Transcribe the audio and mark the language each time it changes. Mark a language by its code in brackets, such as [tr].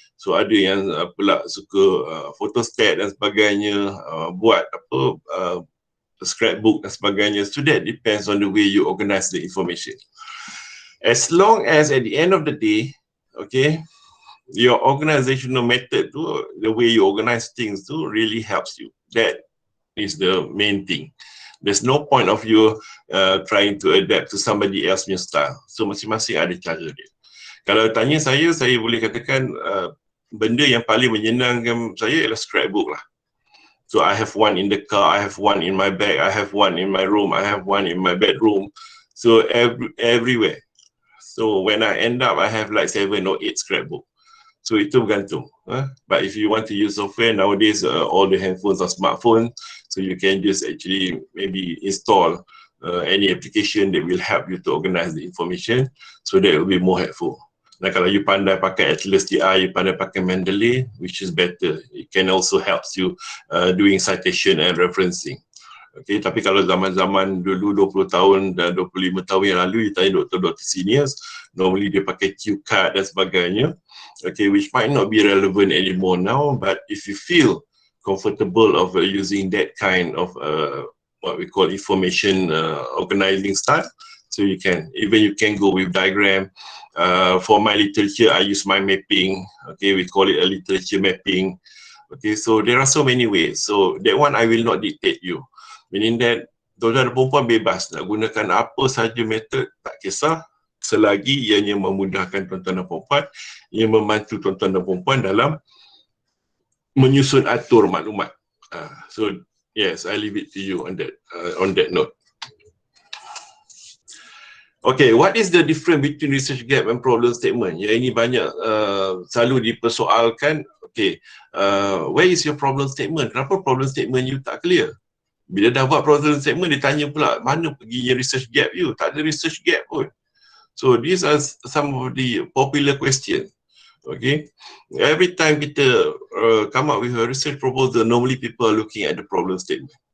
[ms] So ada yang pula suka photostat dan sebagainya, buat scrapbook dan sebagainya. [en] So that depends on the way you organize the information. As long as at the end of the day, okay, your organizational method tu, the way you organize things tu really helps you. That is the main thing. There's no point of you trying to adapt to somebody else's style. [ms] So masing-masing ada cara dia. Kalau tanya saya boleh katakan benda yang paling menyenangkan saya ialah scrapbook lah. [en] So I have one in the car, I have one in my bag, I have one in my room, I have one in my bedroom. So everywhere. So when I end up, I have like 7 or 8 scrapbook. So [ms] itu bergantung. [en] But if you want to use software nowadays, all the handphones are smartphones, so you can just actually maybe install any application that will help you to organize the information, so that will be more helpful. [ms] Nah, kalau you pandai pakai Atlas TI, you pandai pakai Mendeley, [en] which is better. It can also help you doing citation and referencing. [ms] Okay, tapi kalau zaman-zaman dulu 20 tahun dan 25 tahun yang lalu, you tanya doktor-doktor seniors, normally dia pakai cue card dan sebagainya. [en] Okay, which might not be relevant anymore now, but if you feel comfortable of using that kind of what we call information organizing style. So you can go with diagram. For my literature, I use mind mapping. Okay, we call it a literature mapping. Okay, so there are so many ways. So that one I will not dictate you. [ms] Meaning that tuan-tuan dan perempuan bebas nak gunakan apa sahaja method, tak kisah, selagi ianya memudahkan tuan-tuan dan perempuan, ia membantu tuan-tuan dan perempuan dalam menyusun atur maklumat. [en] So yes, I leave it to you on that note. Okay, what is the difference between research gap and problem statement? [ms] Ya, ini banyak selalu dipersoalkan. [en] Okay, where is your problem statement? [ms] Kenapa problem statement you tak clear? Bila dah buat problem statement, dia tanya pula, mana perginya research gap you? Tak ada research gap pun. [en] So these are some of the popular questions. Okay, every time kita come up with a research proposal, normally people are looking at the problem statement.